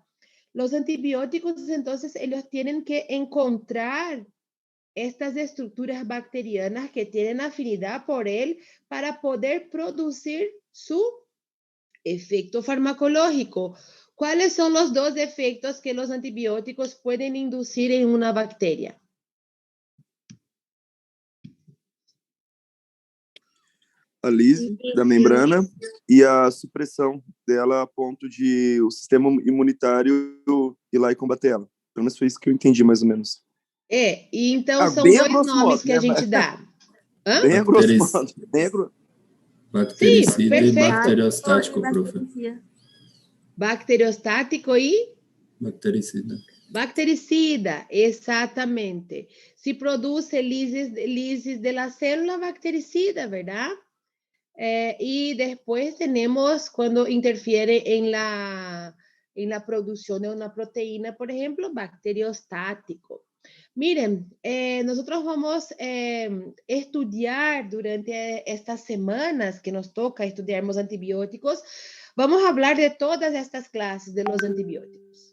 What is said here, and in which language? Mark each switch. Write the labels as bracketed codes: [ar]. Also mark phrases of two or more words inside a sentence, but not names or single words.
[es] Los antibióticos, entonces, ellos tienen que encontrar estas estructuras bacterianas que tienen afinidad por él para poder producir su efecto farmacológico. ¿Cuáles son los dos efectos que los antibióticos pueden inducir en una bacteria? [pt] A lise da membrana e a supressão dela a ponto de o sistema imunitário ir lá e combater ela. Pelo menos foi isso que eu entendi, mais ou menos. Então são dois nomes que a gente dá. Bem a grosso modo. [es] Sí, Bactericida y perfecto. bacteriostático, profe. Bacteriostático y Bactericida. bactericida, exatamente. Si produce lisis de la célula bactericida, ¿verdad? Y después tenemos cuando interfiere en la producción de una proteína, por ejemplo, bacteriostático. Miren, nosotros vamos a estudiar durante estas semanas que nos toca estudiarmos antibióticos, vamos a hablar de todas estas clases de los antibióticos.